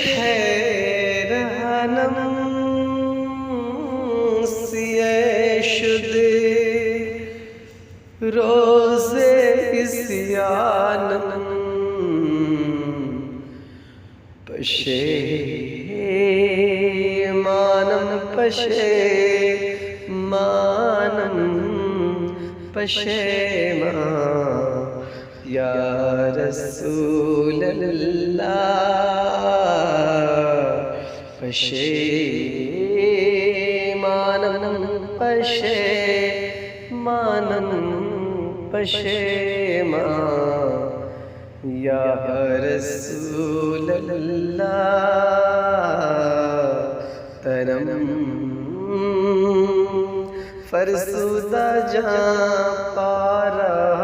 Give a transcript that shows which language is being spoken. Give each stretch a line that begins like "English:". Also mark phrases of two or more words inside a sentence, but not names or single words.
Persian: حیرانم سیه شده روز عصیانم پشیمانم پشیمان
Arabic: یا رسول
Persian: اللہ پشیمانم پشیمان
Arabic: یا رسول اللہ
Persian: تنم فرسودہ جہاں پارا